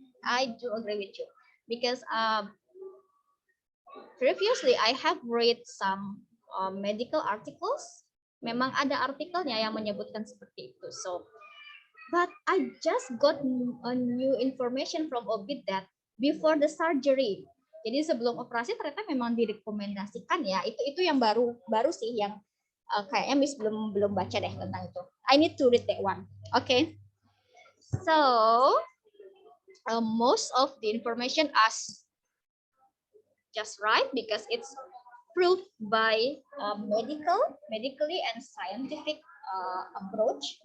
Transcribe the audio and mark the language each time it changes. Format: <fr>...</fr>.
<en>I do agree with you because previously I have read some medical articles.</en> <id>Memang ada artikelnya yang menyebutkan seperti itu.</id> <en>So, but I just got a new information from OB that before the surgery.</en> <id>Jadi sebelum operasi ternyata memang direkomendasikan ya. Itu yang baru sih yang kayaknya Miss belum baca deh tentang itu.</id> <en>I need to read that one. Okay. So most of the information is just right because it's proved by medically and scientific approach.</en>